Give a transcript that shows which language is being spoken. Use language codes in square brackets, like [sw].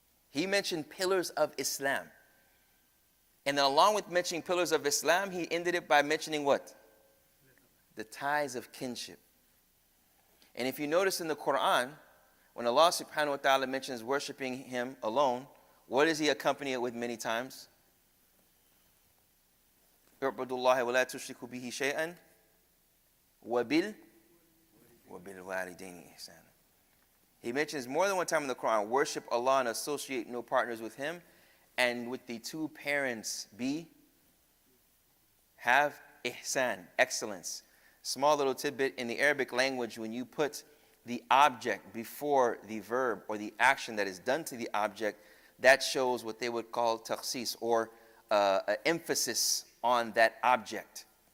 [en] He mentioned pillars of Islam. And then along with mentioning pillars of Islam, he ended it by mentioning what? The ties of kinship. And if you notice in the Quran, when Allah subhanahu wa ta'ala mentions worshiping Him alone, what does He accompany it with many times? [ar] اعبدوا الله ولا تشركوا به شيئا وبالوالدين إحسانا. [en] He mentions more than one time in the Quran, worship Allah and associate no partners with Him, and with the two parents have ihsan, excellence. Small little tidbit, in the Arabic language, when you put the object before the verb or the action that is done to the object, that shows what they would call takhsis, or an emphasis on that object.